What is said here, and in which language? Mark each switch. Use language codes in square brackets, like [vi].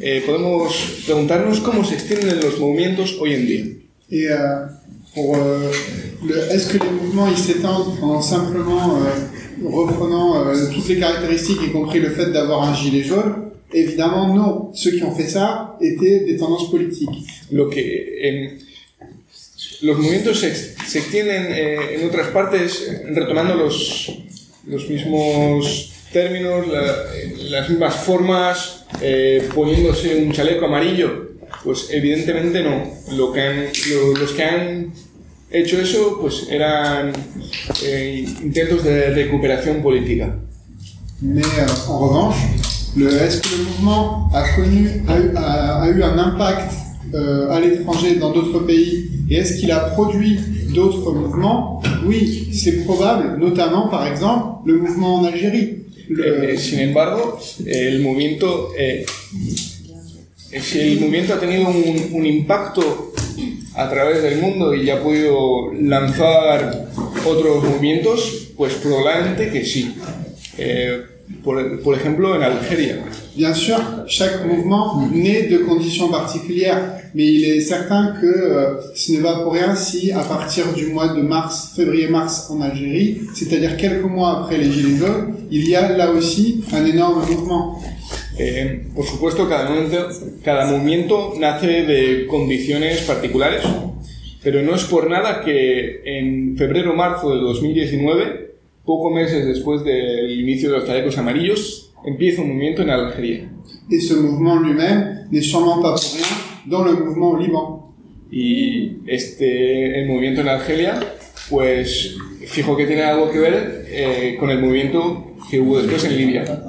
[es] Podemos preguntarnos cómo se extienden los movimientos hoy en día. [fr] Est-ce que les mouvements ils s'étendent en simplement reprenant toutes les caractéristiques, y compris le fait d'avoir un gilet jaune? Évidemment, non. Ceux qui ont fait ça étaient des tendances politiques. [es] Lo que, los movimientos se extienden en otras partes retomando los mismos términos, las mismas formas, poniéndose un chaleco amarillo. Pues evidentemente no. Los que han hecho eso, pues eran intentos de recuperación política. [fr] Mais en revanche, est-ce que le mouvement a eu un impact à l'étranger, dans d'autres pays, et est-ce qu'il a produit d'autres mouvements? Oui, c'est probable, notamment par exemple le mouvement en Algérie. [es] Sin embargo, el movimiento si el movimiento ha tenido un impacto a través del mundo y ha podido lanzar otros movimientos, pues probablemente que sí. Por ejemplo, en Algeria. [fr] Bien sûr, chaque mouvement naît de conditions particulières, mais il est certain que ce n'est pas pour rien si, à partir du mois de mars, février-mars en Algérie, c'est-à-dire quelques mois après les Gilets jaunes, il y a là aussi un énorme mouvement. [es] Por supuesto, cada movimiento nace de condiciones particulares, pero no es por nada que en febrero-marzo de 2019, poco meses después del inicio de los chalecos amarillos, empieza un movimiento en Algeria. Y ese movimiento [fr] lui-même n'est sûrement pas pour rien dans le mouvement au Liban. [es] Y el movimiento en Algeria, pues fijo que tiene algo que ver con el movimiento que hubo después en Libia.